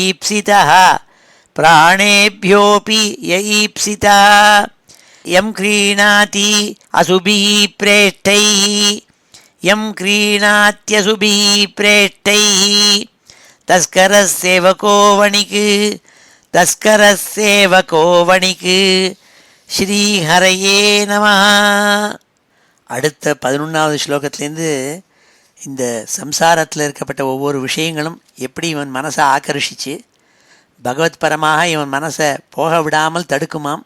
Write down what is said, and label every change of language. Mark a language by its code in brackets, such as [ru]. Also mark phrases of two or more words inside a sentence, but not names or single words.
[sa] यईप्सितः यं क्रीणाति क्रीणात्यसुभिः प्रेष्टैः तस्करः सेवको वणिक् श्रीहरये नमः. [ta] அடுத்த 11வது ஸ்லோகத்திலேருந்து இந்த சம்சாரத்தில் இருக்கப்பட்ட ஒவ்வொரு விஷயங்களும் எப்படி இவன் மனசை ஆக்கர்ஷிச்சு பகவத் பரமாக இவன் மனசை போக விடாமல் தடுக்குமாம்.